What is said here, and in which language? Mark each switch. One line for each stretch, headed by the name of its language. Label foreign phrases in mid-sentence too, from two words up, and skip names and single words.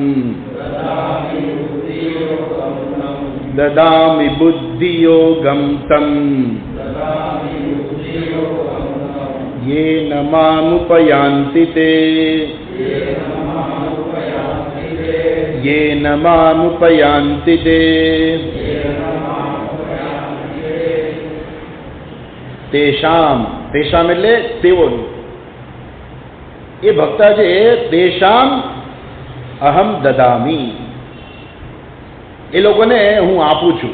Sanskrit: ददामि बुद्धियोगं तं येन मामुपयान्ति ते येन मामुपयान्ति ते તેષામ.
Gujarati: તેષામ એટલે તેઓનું. એ ભક્તા છે
Sanskrit: तेषाम् अहं ददामि,
Gujarati: એ લોકોને હું આપું છું.